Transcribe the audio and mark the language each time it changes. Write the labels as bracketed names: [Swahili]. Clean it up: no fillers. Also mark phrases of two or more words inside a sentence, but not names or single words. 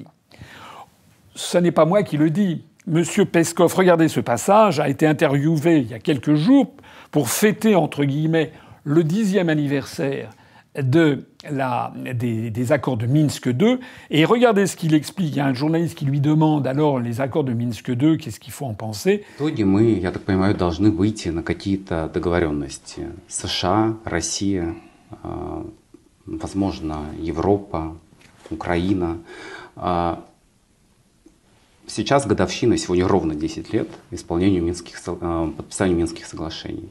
[French] Ce n'est pas moi qui le dis. Monsieur Peskov, regardez ce passage, a été interviewé il y a quelques jours pour fêter, entre guillemets, le 10e anniversaire des accords de Minsk II. Et regardez ce qu'il explique. Il y a un journaliste qui lui demande alors les accords de Minsk II, qu'est-ce qu'il faut en penser. [Russian] В итоге мы, я так понимаю, должны выйти на какие-то договоренности. США, Россия, возможно, Европа, Украина. Сейчас годовщина, сегодня ровно 10 лет подписанию Минских соглашений.